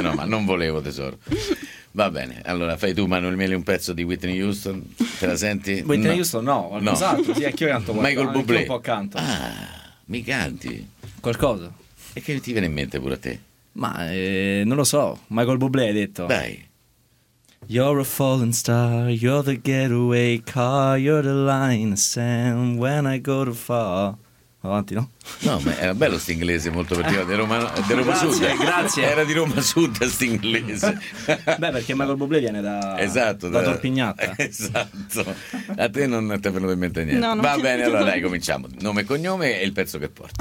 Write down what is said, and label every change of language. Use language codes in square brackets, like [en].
[it] No, ma non volevo, tesoro. Va bene, allora fai tu, Manuel Meli, un pezzo di Whitney Houston. Te la senti? Whitney Houston? No, no. Esatto, sì, anche io canto qualcosa. Michael Bublé. Un po' canto. Ah, mi canti? Qualcosa. E che ti viene in mente pure a te? Ma non lo so, Michael Bublé hai detto. Dai. [en] You're a falling star, you're the getaway car, you're the line of sand when I go too far. [it] avanti, no? No, ma era bello questo inglese, molto per dire, di Roma Sud. Grazie, grazie. Era di Roma Sud questo inglese. Beh, perché Michael Bublé viene da, esatto, da Torpignatta. Esatto. A te non ti è venuto in mente niente. No, va bene, allora dai, cominciamo. Nome e cognome e il pezzo che porti.